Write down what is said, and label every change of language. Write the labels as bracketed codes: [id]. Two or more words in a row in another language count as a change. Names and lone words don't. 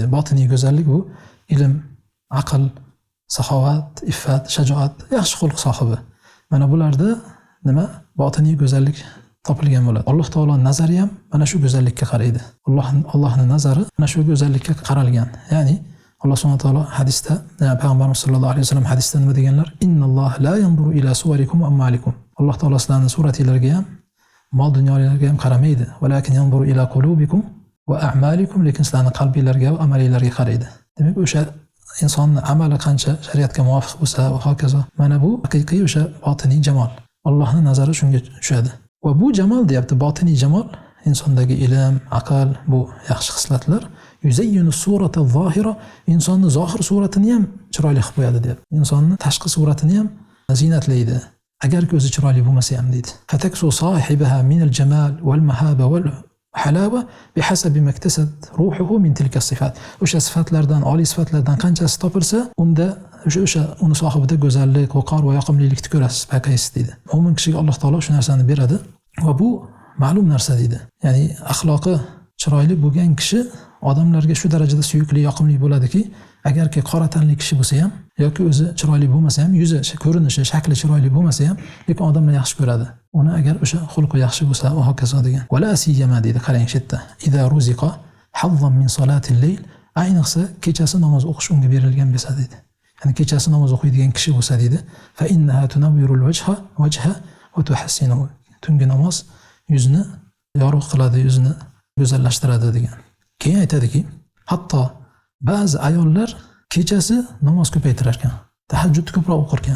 [uz] Botiniy go'zallik bu ilm, aql, saxovat, iffat, shajoat, yaxshi xulq sohibi. Mana bularda nima? Botiniy go'zallik topilgan bo'ladi. Alloh taolo nazari ham mana shu go'zallikka qaraydi. Allohning nazari mana shu go'zallikka qaralgan. Ya'ni Alloh [ar] سبحانه وتعالى [uz] hadisda, payg'ambarimiz [ar] صلى الله عليه وسلم [uz] hadisda nima deganlar? [ar] إن الله لا ينظر إلى صوركم وأموالكم. [uz] Alloh taolo sizlarning suratinglarga ham, mol dunyolarga ham qaramaydi. [ar] ولكن ينظر إلى قلوبكم وأعمالكم, [uz] lekin sizlarning qalbinglarga va amalinglarga qaraydi. Demak, o'sha insonning amali qancha shariatga muvofiq bo'lsa va hokazo, mana bu haqiqiy o'sha botiniy jamol. Allohning nazari shunga tushadi. Va bu jamol deyapti, botiniy jamol, insondagi ilm, aql, bu yaxshi xislatlar [ar] يزين الصورة الظاهرة, [uz] insonning zohir suratini ham chiroyli qilib qo'yadi deyapti. Insonning tashqi suratini ham zinatlaydi. Agar ko'zi chiroyli bo'lmasa ham deydi. [ar] فتكسو صاحبها من الجمال والمهابة والحلاوة بحسب ما اكتسبت روحه من تلك الصفات. [uz] O'sha sifatlardan, oliy sifatlardan qanchasi topilsa, unda o'sha uni sohibida go'zallik, vaqor va yoqimlilikni ko'rasiz, payqaysiz deydi. Mo'min kishiga Alloh taolo shu narsani beradi va bu ma'lum narsa deydi. Ya'ni axloqi chiroyli bo'lgan kishi odamlarga shu darajada suyukli, yoqimli bo'ladiki, agarki qora tanli kishi bo'lsa ham yoki o'zi chiroyli bo'lmasa ham, yuzi, ko'rinishi, shakli chiroyli bo'lmasa ham, lekin odamlar yaxshi ko'radi. Uni agar o'sha xulqi yaxshi bo'lsa va hokazo degan. [ar] ولا سيما [uz] deydi, qarang shu yerda. [ar] إذا رزق حظا من صلاة الليل, [uz] ayniqsa kechasi namoz o'qish unga berilgan bo'lsa deydi. Ya'ni kechasi namoz o'qiydigan kishi bo'lsa deydi, [ar] فإنها تنور الوجه وتحسنه. [uz] Tungi namoz yuzni yorug' qiladi, yuzni go'zallashtiradi degan. Keyin aytadiki, hatto ba'zi ayollar kechasi namoz ko'paytirar ekan, tahajjudni ko'proq o'qir ekan.